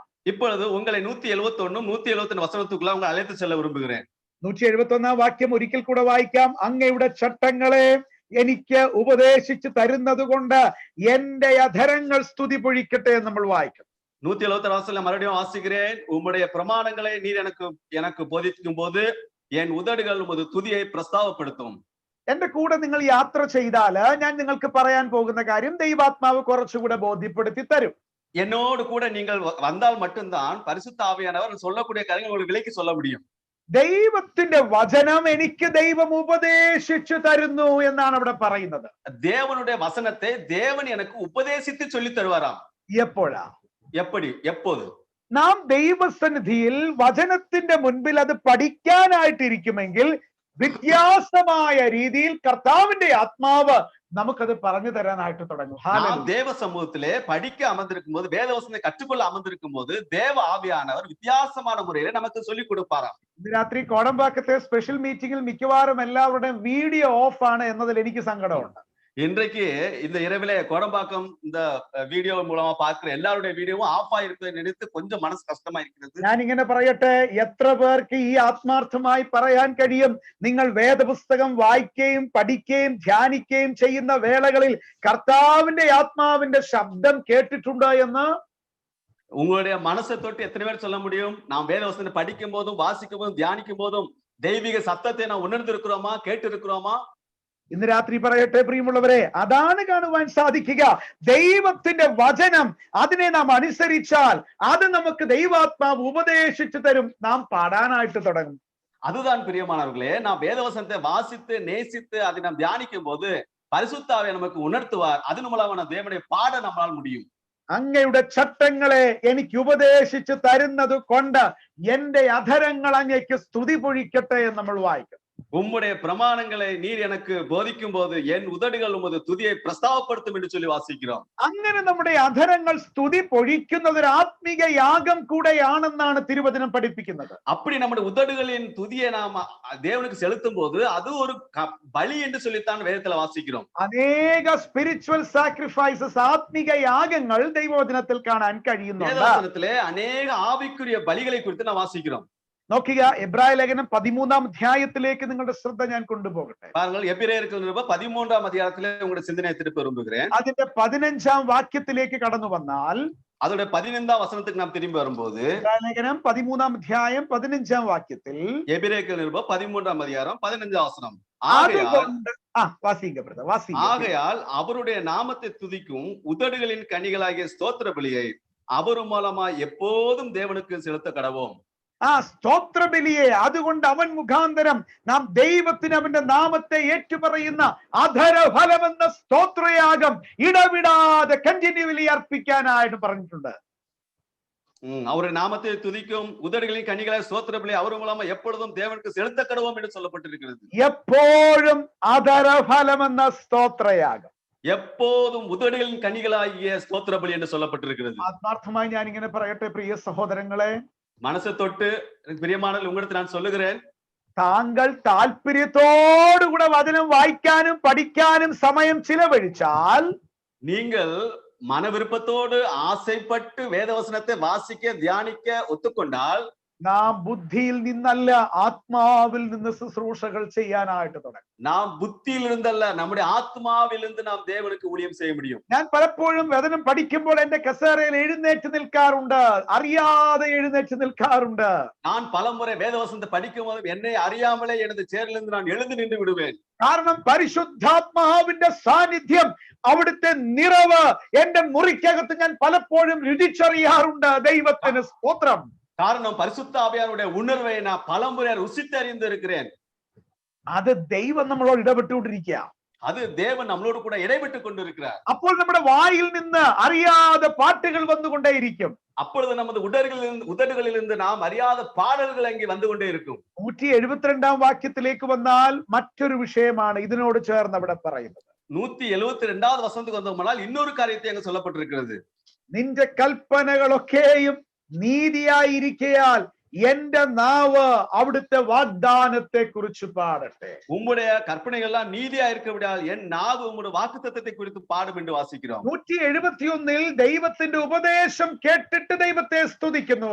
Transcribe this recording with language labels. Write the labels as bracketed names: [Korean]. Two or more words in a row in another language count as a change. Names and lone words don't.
[Tamil] இப்பொழுது உங்களை 171 172 വസനത്തുക്കുള്ള உங்களை അழைத்து செல்ல விரும்புகிறேன். [Malayalam] 171 വാക്യം ഒരിക്കൽ കൂടെ വായിക്കാം. അങ്ങയുടെ ചട്ടങ്ങളെ എനിക്ക് ഉപദേശിച്ചു തരുന്നത് കൊണ്ട് എന്റെ അധരങ്ങൾ സ്തുതി പൊഴിക്കട്ടെ എന്ന് നമ്മൾ വായിക്കും. [Tamil] 176 வசனம் மறுபடியும் வாசிக்கிறேன். உம்முடைய பிரமாணங்களை நீர் எனக்கு போதிக்கும் போது என் உதடுகள் உமது துதியை பிரஸ்தாவப்படுத்தும். [Malayalam] എന്റെ കൂടെ നിങ്ങൾ യാത്ര ചെയ്താല് ഞാൻ നിങ്ങൾക്ക് പറയാൻ പോകുന്ന കാര്യം ദൈവാത്മാവ് കുറച്ചുകൂടെ ബോധ്യപ്പെടുത്തി തരും. [Tamil] என்னோடு கூட நீங்கள் வந்தால் மட்டும்தான் பரிசுத்த ஆவியானவர் சொல்லக்கூடிய காரியங்கள் உங்களுக்கு விலைக்கு சொல்ல முடியும். [Malayalam] ദൈവത്തിന്റെ വചനം എനിക്ക് ദൈവം ഉപദേശിച്ചു തരുന്നു എന്നാണ് അവിടെ പറയുന്നത്. [Tamil] தேவனுடைய வசனத்தை தேவன் எனக்கு உபதேசித்து சொல்லி தருவாராம். [Malayalam] എപ്പോഴാ? [Tamil] எப்படி? எப்போது? [Malayalam] നാം ദൈവസന്നിധിയിൽ വചനത്തിന്റെ മുൻപിൽ അത് പഠിക്കാനായിട്ടിരിക്കുമെങ്കിൽ വ്യത്യാസമായ രീതിയിൽ കർത്താവിന്റെ ആത്മാവ് നമുക്കത് പറഞ്ഞു തരാനായിട്ട് തുടങ്ങും. [Tamil] நாம் தேவ சமூகத்திலே படிக்க அமர்ந்திருக்கும் போது வேத வசனத்தை கற்றுக்கொள்ள அமர்ந்திருக்கும் போது தேவ ஆவியானவர் வித்தியாசமான முறையில நமக்கு சொல்லிக் கொடுப்பாராம். [Malayalam] ഇന്ന് രാത്രി കോടമ്പാക്കത്തെ [English] special meeting [Malayalam] മിക്കവാറും എല്ലാവരുടെയും [English] video off [Malayalam] ആണ് എന്നതിൽ എനിക്ക് സങ്കടമുണ്ട്. [Tamil] இன்றைக்கு இந்த இரவிலே கோடம்பாக்கம் இந்த வீடியோ மூலமா பார்க்கிற எல்லாருடைய வீடியோவும் ஆஃப் ஆயிருப்பதை நினைத்து கொஞ்சம் மனசு கஷ்டமா இருக்கிறது. [Malayalam] ഞാൻ ഇങ്ങനെ പറയട്ടെ, എത്ര പേർക്ക് ഈ ആത്മാർത്ഥമായി പറയാൻ കഴിയും, നിങ്ങൾ വേദപുസ്തകം വായിക്കുകയും പഠിക്കുകയും ധ്യാനിക്കുകയും ചെയ്യുന്ന വേളകളിൽ കർത്താവിന്റെ ആത്മാവിന്റെ ശബ്ദം കേട്ടിട്ടുണ്ട് എന്ന്? [Tamil] உங்களுடைய மனசை தொட்டு எத்தனை பேர் சொல்ல முடியும்? நாம் வேத வசனத்தை படிக்கும் போதும் வாசிக்கும் போதும் தியானிக்கும் போதும் தெய்வீக சத்தத்தை நாம் உணர்ந்திருக்கிறோமா, கேட்டு இருக்கிறோமா? [Malayalam] ഇന്ന് രാത്രി പറയട്ടെ പ്രിയമുള്ളവരെ, അതാണ് കാണുവാൻ സാധിക്കുക. ദൈവത്തിന്റെ വചനം, അതിനെ നാം അനുസരിച്ചാൽ അത് നമുക്ക് ദൈവാത്മാവ് ഉപദേശിച്ചു തരും. നാം പാടാനായിട്ട് തുടങ്ങും. [Tamil] அதுதான் பிரியமானவர்களே, நாம் வேதவசனத்தை வாசித்து நேசித்து அதை நாம் தியானிக்கும் போது பரிசுத்த ஆவியை நமக்கு உணர்த்துவார். அதன் மூலமா தேவனை பாட நம்மால் முடியும். [Malayalam] അങ്ങയുടെ ചട്ടങ്ങളെ എനിക്ക് ഉപദേശിച്ചു തരുന്നത് കൊണ്ട് എന്റെ അധരങ്ങൾ അങ്ങേക്ക് സ്തുതി പൊഴിക്കട്ടെ എന്ന് നമ്മൾ വായിക്കും. [Tamil] உம்முடைய பிரமாணங்களை நீர் எனக்கு போதிக்கும் போது என் உதடுகள் உமது துதியை பிரஸ்தாவப்படுத்தும் என்று சொல்லி வாசிக்கிறோம். [Malayalam] അങ്ങനെ നമ്മുടെ അധരങ്ങൾ സ്തുതി പൊഴിക്കുന്നത് ഒരു ആത്മീക യാഗം കൂടെയാണെന്നാണ് തിരുവചനം പഠിപ്പിക്കുന്നത്. [Tamil] அப்படி நம்முடைய உதடுகளின் துதியை நாம் தேவனுக்கு செலுத்தும் போது அது ஒரு பலி என்று சொல்லித்தான் வேதத்துல வாசிக்கிறோம். [Malayalam] അനേക [English] spiritual sacrifices, [Malayalam] ആത്മീക യാഗങ്ങൾ ദൈവവചനത്തിൽ കാണാൻ കഴിയുന്നുണ്ട്. [Tamil] வேதவசனத்திலே அநேக ஆவிக்குரிய பலிகளை குறித்து நாம் வாசிக்கிறோம். [Malayalam] നോക്കുക, എബ്രായ ലേഖനം 13-ാം അധ്യായത്തിലേക്ക് നിങ്ങളുടെ ശ്രദ്ധ ഞാൻ കൊണ്ടുപോകട്ടെ. [Tamil] பாருங்கள், எபிரேயருக்கு நிருபம் 13-ஆம் அதிகாரத்திலே உங்களுடைய சிந்தனையை திருப்ப விரும்புகிறேன். [Malayalam] അതിന്റെ 15-ാം വാക്യത്തിലേക്ക് കടന്നു വന്നാൽ, [Tamil] அதோட 15ஆம் வசனத்துக்கு நாம் திரும்பி வரும்போது, [Malayalam] എബ്രായ ലേഖനം 13-ാം അധ്യായം 15-ാം വാക്യത്തിൽ [Tamil] எபிரேயருக்கு நிருபம் 13ஆம் அதிகாரம் 15ஆம் வசனம், [Malayalam] അതുകൊണ്ട് [Tamil] ஆகையால் அவருடைய நாமத்தை துதிக்கும் உதடுகளின் கனிகளாகிய ஸ்தோத்திர பலியை அவர் மூலமா எப்போதும் தேவனுக்கு செலுத்த கடவோம். [Malayalam] സ്തോത്രബലിയെ, അതുകൊണ്ട് അവൻ മുഖാന്തരം നാം ദൈവത്തിന് അവന്റെ നാമത്തെ ഏറ്റുപറയുന്ന അധരഫലമെന്ന സ്തോത്രയാഗം ഇടവിടാതെ കണ്ടിന്യൂവലി അർപ്പിക്കാനായിട്ട് പറഞ്ഞിട്ടുണ്ട്. [Tamil] அவருடைய நாமத்தை துதிக்கும் உதடுகளின் கனிகளை ஸ்தோத்திர பலி அவர் மூலமா எப்பொழுதும் தேவனுக்கு செலுத்த கடவோம் என்று சொல்லப்பட்டிருக்கிறது. [Malayalam] എപ്പോഴും അധരഫലമെന്ന സ്തോത്രയാഗം, [Tamil] எப்போதும் உதடுகளின் கனிகளாகிய ஸ்தோத்திர பலி என்று சொல்லப்பட்டிருக்கிறது. [Malayalam] ആത്മാർത്ഥമായി ഞാൻ ഇങ്ങനെ പറയട്ടെ പ്രിയ സഹോദരങ്ങളെ, [Tamil] மனசை தொட்டு பிரியமானவர்கள், உங்களுக்கு நான் சொல்லுகிறேன், [Malayalam] താങ്കൾ താല്പര്യത്തോടുകൂടെ വചനം വായിക്കാനും പഠിക്കാനും സമയം ചിലവഴിച്ചാൽ [Tamil] நீங்கள் மன விருப்பத்தோடு ஆசைப்பட்டு வேதவசனத்தை வாசிக்க தியானிக்க ஒத்துக்கொண்டால் [Malayalam] നാം ബുദ്ധിയിൽ നിന്നല്ല ആത്മാവിൽ നിന്ന് ശുശ്രൂഷകൾ ചെയ്യാനായിട്ട് തുടങ്ങും. [Tamil] நாம் புத்தியில் இருந்தல்ல நம்முடைய ஆத்மாவிலிருந்து நாம் தேவனுக்கு ஊழியம் செய்ய முடியும். [Malayalam] ഞാൻ പലപ്പോഴും വചനം പഠിക്കുമ്പോൾ എന്റെ കസേരയിൽ എഴുന്നേറ്റ് നിൽക്കാറുണ്ട്, അറിയാതെ എഴുന്നേറ്റ് നിൽക്കാറുണ്ട്. [Tamil] நான் பலமுறை வேதவசனத்தை படிக்கும் போது என்னை அறியாமலே எனது சேரிலிருந்து நான் எழுந்து நின்று விடுவேன். [Malayalam] കാരണം പരിശുദ്ധാത്മാവിന്റെ സാന്നിധ്യം, അവിടുത്തെ നിറവ് എന്റെ മുറിക്കകത്ത് ഞാൻ പലപ്പോഴും രുചിച്ചറിയാറുണ്ട്. ദൈവത്തിന് സ്തോത്രം. [Tamil] காரணம் பரிசுத்த ஆவியானுடைய உணர்வை நான் பலமுறை ருசித்தறிந்து இருக்கிறேன். [Malayalam] അത് ദൈവം നമ്മളോട് ഇടപെട്ടുകൊണ്ടിരിക്കുക. [Tamil] அது தேவன் நம்மளோடு கூட இடைவிட்டு கொண்டிருக்கிறார். [Malayalam] അപ്പോൾ നമ്മുടെ വായിൽ നിന്ന് അറിയാതെ പാട്ടുകൾ വന്നുകൊണ്ടേയിരിക്കും. [Tamil] அப்பொழுது நமது உதடுகளிலிருந்து நாம் அறியாத பாடல்கள் அங்கே வந்து கொண்டே இருக்கும். [Malayalam] 172 വാക്യത്തിലേക്ക് വന്നാൽ മറ്റൊരു വിഷയമാണ് ഇതിനോട് ചേർന്ന് അവിടെ പറയുന്നത്. [Tamil] 172வது வசனத்துக்கு வந்தோம்னால் இன்னொரு காரியத்தை அங்க சொல்லப்பட்டிருக்கிறது. [Malayalam] നിന്റെ കൽപ്പനകളൊക്കെയും നീതിയായിരിക്കയാൽ എന്റെ നാവ് അവിടുത്തെ വാഗ്ദാനത്തെ കുറിച്ച് പാടട്ടെ. [Tamil] உம்முடைய கற்பனைகள் எல்லாம் நீதியா இருக்கவிடால் என் நாவு உம்முடைய வாக்குத்தத்தத்தை குறித்து பாடும் என்று வாசிக்கிறோம். [Malayalam] 171 ദൈവത്തിന്റെ ഉപദേശം കേട്ടിട്ട് ദൈവത്തെ സ്തുതിക്കുന്നു.